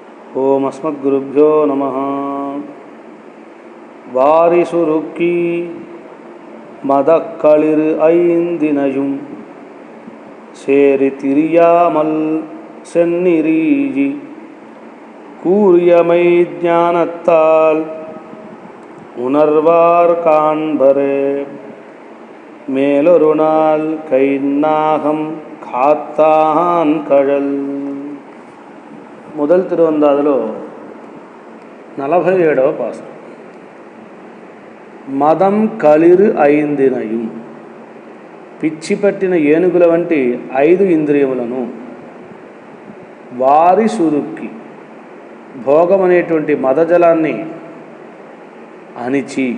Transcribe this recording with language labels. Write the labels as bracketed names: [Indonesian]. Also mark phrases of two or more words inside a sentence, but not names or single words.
[Sanskrit] ఓం అస్మద్గురుభ్యో నమః. [Tamil] வாரிசுருக்கி மதக்களிறு ஐந்தினையும் சேரி திரியாமல் செந்நிறீஜி கூறியமை ஞானத்தால் உணர்வார் காண்பரே. மேலொரு நாள் கைநாகம் காத்தான் கழல். [Telugu] మొదటి తిరువందాదిలో 47వ పాసు. [Tamil] மதம் களிறு ஐந்தினையும், [Telugu] పిచ్చి పట్టిన ఏనుగుల వంటి 5 ఇంద్రియములను [Tamil] வாரி சுருக்கி, [Telugu] భోగం అనేటువంటి మదజలాన్ని అణిచి,